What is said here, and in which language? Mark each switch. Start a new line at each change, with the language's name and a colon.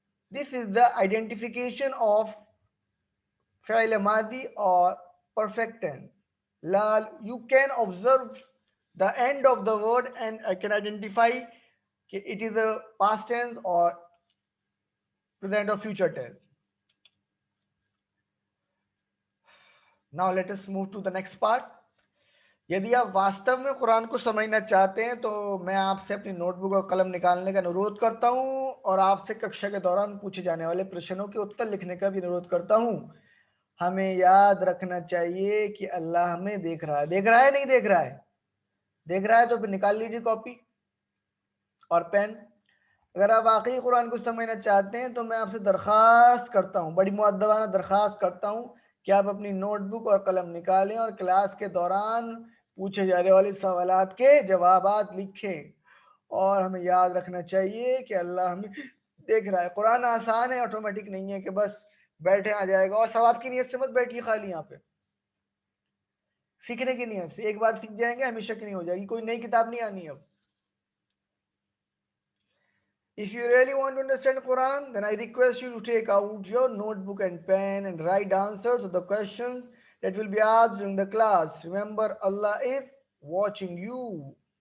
English: This is the identification of fi'l madhi or perfect tense. La, you can observe the end of the word, and I can identify it is a past tense or present or future tense. Now let us move to the next part.
Hindi: यदि आप वास्तव में कुरान को समझना चाहते हैं तो मैं आपसे अपनी नोटबुक और कलम निकालने का अनुरोध करता हूं और आपसे कक्षा के दौरान पूछे जाने वाले प्रश्नों के उत्तर लिखने का भी अनुरोध करता हूं। हमें याद रखना चाहिए कि अल्लाह हमें देख रहा है। देख रहा है नहीं देख रहा है? देख रहा है तो फिर निकाल लीजिए कॉपी और पेन। अगर आप वाकई कुरान को समझना चाहते हैं तो मैं आपसे दरख्वास्त करता हूँ, बड़ी मुअद्दबाना दरख्वास्त करता हूँ कि आप अपनी नोटबुक और कलम निकालें और क्लास के दौरान पूछे जाने वाले सवालात के जवाबात लिखें। और हमें याद रखना चाहिए कि अल्लाह हमें देख रहा है। कुरान आसान है, ऑटोमेटिक नहीं है कि बस बैठे आ जाएगा। और सवाब की नीयत से मत बैठिए खाली, यहाँ पे सीखने की नीयत से। एक बार सीख जाएंगे हमेशा की नहीं हो जाएगी, कोई नई किताब नहीं आनी अब।
English: If you really want to understand Quran, then I request you to take out your notebook and pen and write answers to the questions that will be asked during the class. Remember, Allah is watching you.